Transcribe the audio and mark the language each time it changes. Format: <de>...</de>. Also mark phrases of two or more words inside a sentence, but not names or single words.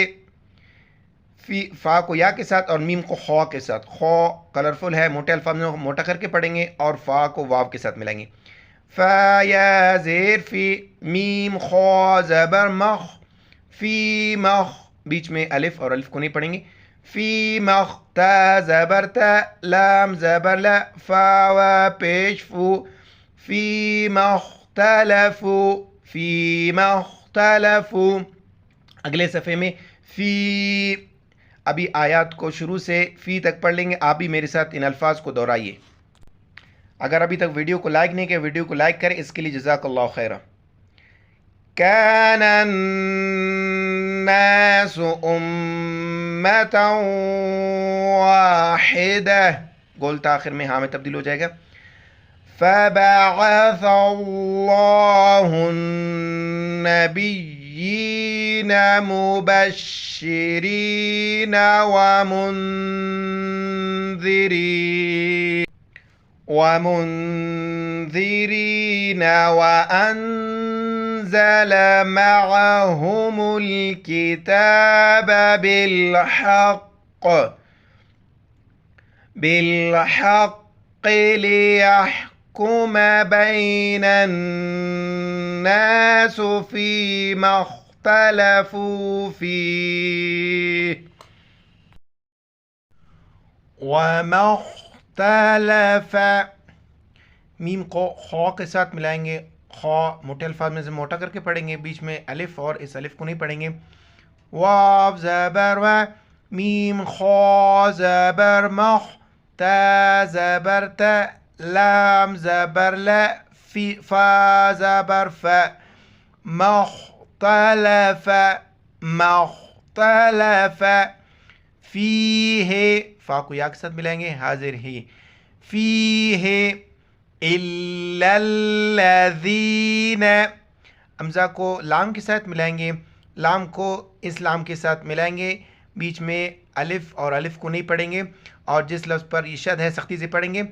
<ur>فا کو یا کے ساتھ اور میم کو خوا کے ساتھ، خوا کلرفل ہے، موٹے الفاظ میں موٹا کر کے پڑھیں گے، اور فا کو واو کے ساتھ ملائیں گے. فا یا زیر فی، میم خوا زبر مخ، فی مخ، بیچ میں الف اور الف کو نہیں پڑھیں گے. فی مخ، تا زبر تا، لام زبر لا، فا و پیش فو، فی مختلفو، فی مختلفو. اگلے صفحے میں فی، ابھی آیات کو شروع سے فی تک پڑھ لیں گے. آپ بھی میرے ساتھ ان الفاظ کو دہرائیے. اگر ابھی تک ویڈیو کو لائک نہیں کیا، ویڈیو کو لائک کریں، اس کے لیے</ur> <ar>جزاک اللہ خیرہ. کان الناس امة واحدہ،</ar> <ur>گول تاخر میں ہاں میں تبدیل ہو جائے گا.</ur> <ar>فبعث اللہ النبیین مبشرین ومنذرین وأنزل معهم الكتاب بالحق ليحكم بين الناس فيما اختلفوا فيه وما اختلف،</ar> <ur>میم کو خوا کے ساتھ ملائیں گے، خوا موٹے الفاظ میں سے موٹا کر کے پڑھیں گے، بیچ میں الف اور اس الف کو نہیں پڑھیں گے. واو زبر و، میم خوا زبر مخ، تا زبر تا، لام زبر لا، فا زبر فا، مختلف مختلف. فیہ، فا کو یا کے ساتھ ملائیں گے، حاضر ہی، فیہ</ur> <ar>الا الذین،</ar> <ur>حمزہ کو لام کے ساتھ ملائیں گے، لام کو اس لام کے ساتھ ملائیں گے، بیچ میں الف اور الف کو نہیں پڑھیں گے، اور جس لفظ پر یہ شد ہے سختی سے پڑھیں گے.</ur>